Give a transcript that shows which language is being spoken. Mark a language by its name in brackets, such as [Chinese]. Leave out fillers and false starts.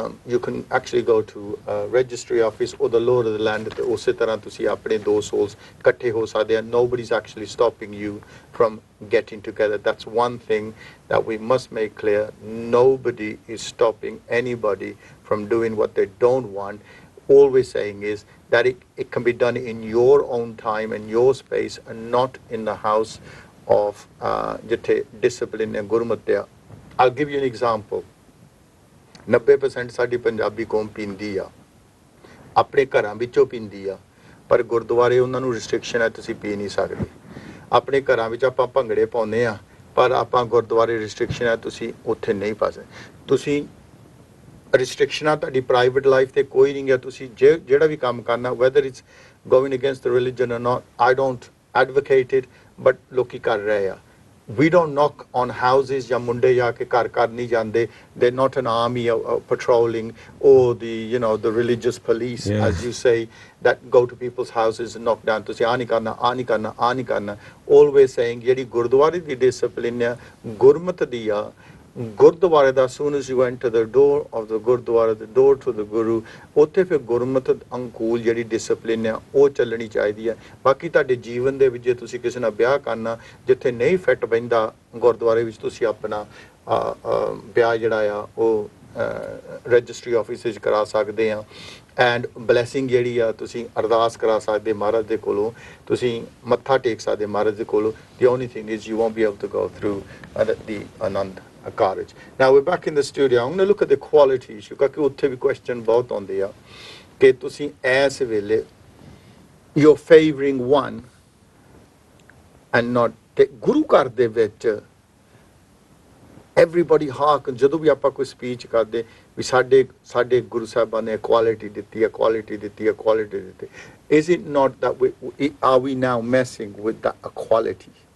[English] you can actually go to a registry office or the Lord of the land, [Punjabi] ਤੇ ਉਸੇ ਤਰ੍ਹਾਂ ਤੁਸੀਂ ਆਪਣੇ ਦੋ souls ਇਕੱਠੇ ਹੋ ਸਕਦੇ ਆ. [English] Nobody's actually stopping you from getting together. That's one thing that we must make clear. Nobody is stopping anybody from doing what they don't want. All we're saying is that it can be done in your own time and your space, and not in the house of ਜਿੱਥੇ discipline and gurmat. I'll give you an example. [Punjabi] 90% ਸਾਡੀ ਪੰਜਾਬੀ ਕੌਮ ਪੀਂਦੀ ਆ, ਆਪਣੇ ਘਰਾਂ ਵਿੱਚੋਂ ਪੀਂਦੀ ਆ, ਪਰ ਗੁਰਦੁਆਰੇ ਉਹਨਾਂ ਨੂੰ ਰਿਸਟ੍ਰਿਕਸ਼ਨ ਹੈ, ਤੁਸੀਂ ਪੀ ਨਹੀਂ ਸਕਦੇ. ਆਪਣੇ ਘਰਾਂ ਵਿੱਚ ਆਪਾਂ ਭੰਗੜੇ ਪਾਉਂਦੇ ਆ, ਪਰ ਆਪਾਂ ਗੁਰਦੁਆਰੇ ਰਿਸਟ੍ਰਿਕਸ਼ਨ ਹੈ, ਤੁਸੀਂ ਉੱਥੇ ਨਹੀਂ ਪਾ ਸਕਦੇ. ਤੁਸੀਂ ਰਿਸਟ੍ਰਿਕਸ਼ਨਾਂ ਤੁਹਾਡੀ ਪ੍ਰਾਈਵੇਟ ਲਾਈਫ ਤੇ ਕੋਈ ਨਹੀਂ ਹੈ. ਤੁਸੀਂ ਜਿਹੜਾ ਵੀ ਕੰਮ ਕਰਨਾ, [English] whether it's going against the religion or not, I don't advocate it, but [Punjabi] ਲੋਕੀ ਕਰ ਰਹੇ ਆ. [English] We don't knock on houses [Punjabi] ਜਾਂ ਮੁੰਡੇ ਜਾ ਕੇ ਘਰ ਨਹੀਂ ਜਾਂਦੇ. [English] They're not an army patrolling, or the religious police, as you say, that go to people's houses and knock down. [Punjabi] ਤੁਸੀਂ ਆ ਨਹੀਂ ਕਰਨਾ, ਆ ਨਹੀਂ ਕਰਨਾ, ਆ ਨਹੀਂ ਕਰਨਾ. [English] Always saying [Punjabi] ਜਿਹੜੀ ਗੁਰਦੁਆਰੇ ਦੀ discipline ਆ, ਗੁਰਮਤ ਦੀ ਆ, ਗੁਰਦੁਆਰੇ ਦਾ, [English] as soon as you enter the door of the [Punjabi] Gurdwara, [English] the door to the guru, [Punjabi] ਉੱਥੇ ਫਿਰ ਗੁਰਮਤ ਅੰਕੂਲ ਜਿਹੜੀ ਡਿਸਪਲਿਨ ਆ ਉਹ ਚੱਲਣੀ ਚਾਹੀਦੀ ਹੈ. ਬਾਕੀ ਤੁਹਾਡੇ ਜੀਵਨ ਦੇ ਵਿੱਚ ਜੇ ਤੁਸੀਂ ਕਿਸੇ ਨਾਲ ਵਿਆਹ ਕਰਨਾ ਜਿੱਥੇ ਨਹੀਂ ਫਿੱਟ ਬਹਿੰਦਾ ਗੁਰਦੁਆਰੇ ਵਿੱਚ, ਤੁਸੀਂ ਆਪਣਾ ਵਿਆਹ ਜਿਹੜਾ ਆ ਉਹ ਰਜਿਸਟਰੀ ਆਫਿਸ ਵਿੱਚ ਕਰਾ ਸਕਦੇ ਆ. ਐਂਡ ਬਲੈਸਿੰਗ ਜਿਹੜੀ ਆ ਤੁਸੀਂ ਅਰਦਾਸ ਕਰਾ ਸਕਦੇ ਮਹਾਰਾਜ ਦੇ ਕੋਲੋਂ, ਤੁਸੀਂ ਮੱਥਾ ਟੇਕ ਸਕਦੇ ਮਹਾਰਾਜ ਦੇ ਕੋਲੋਂ. [English] The only thing is you won't be able to go through the Anand Karaj. Now we're back in the studio. I'm going to look at the quality issue, [Punjabi] ਕਿਉਂਕਿ ਉੱਥੇ ਵੀ question ਬਹੁਤ ਆਉਂਦੇ ਆ ਕਿ ਤੁਸੀਂ ਇਸ ਵੇਲੇ [English] you're favoring one and not take [Punjabi] Guru Ghar de vich everybody ਹਾਕ ਜਦੋਂ ਵੀ ਆਪਾਂ ਕੋਈ ਸਪੀਚ ਕਰਦੇ ਵੀ ਸਾਡੇ ਗੁਰੂ ਸਾਹਿਬਾਂ ਨੇ equality ਦਿੱਤੀ [English] is it not that are we now messing with that equality?